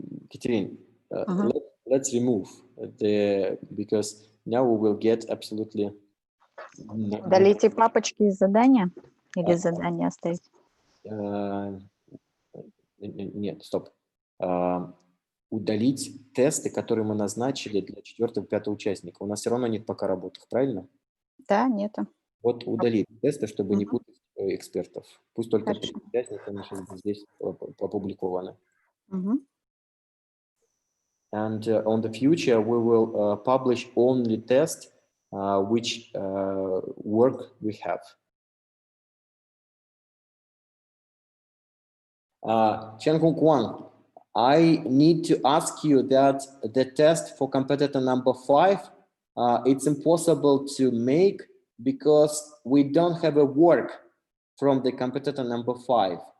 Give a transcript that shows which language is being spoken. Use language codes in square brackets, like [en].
[en] Katerine, let's remove the, because now we will get absolutely. [ru] Удалите папочки из задания или задание оставить? Нет, стоп. Удалить тесты, которые мы назначили для 4-5 участника. У нас все равно нет пока работы, правильно? Да, нету. Вот удалить тесты, чтобы не путать экспертов. Пусть только 3 участника наши здесь опубликованы. [en] And on the future, we will publish only tests which work we have. Chen Kong, I need to ask you that the test for competitor number 5, it's impossible to make because we don't have a work from the competitor number 5.